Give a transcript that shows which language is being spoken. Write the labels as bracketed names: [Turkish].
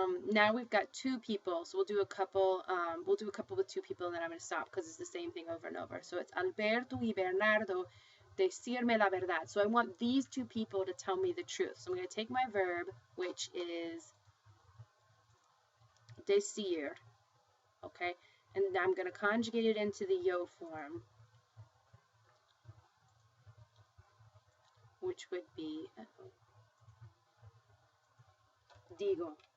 [English] Now we've got 2 people, so we'll do a couple with 2 people, and then I'm going to stop because it's the same thing over and over. So it's [Spanish] Alberto y Bernardo decirme la verdad. [English] So I want these 2 people to tell me the truth. So I'm going to take my verb, which is decir, okay, and I'm going to conjugate it into the yo form, which would be digo.